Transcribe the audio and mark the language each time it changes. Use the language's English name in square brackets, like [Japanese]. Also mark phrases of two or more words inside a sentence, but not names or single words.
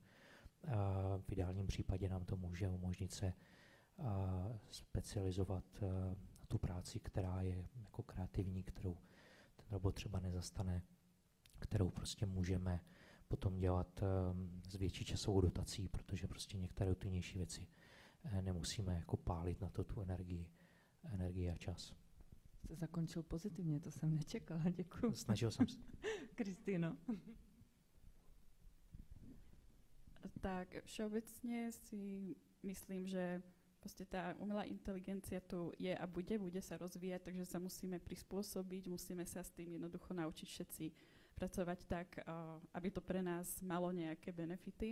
[Czech] V ideálním případě nám to může umožnit se specializovat na tu práci, která je jako kreativní, kterou ten robot třeba nezastane, kterou prostě můžeme potom dělat s větší časovou dotací, protože prostě některé rutinnější věci nemusíme jako pálit na to tu energii a čas. Jste zakončil pozitivně, to jsem nečekala, děkuji. Snažil jsem se. Kristýno. [Slovak] Tak všeobecne si myslím, že proste tá umelá inteligencia tu je a bude sa rozvíjať, takže sa musíme prispôsobiť, musíme sa s tým jednoducho naučiť všetci pracovať tak, aby to pre nás malo nejaké benefity.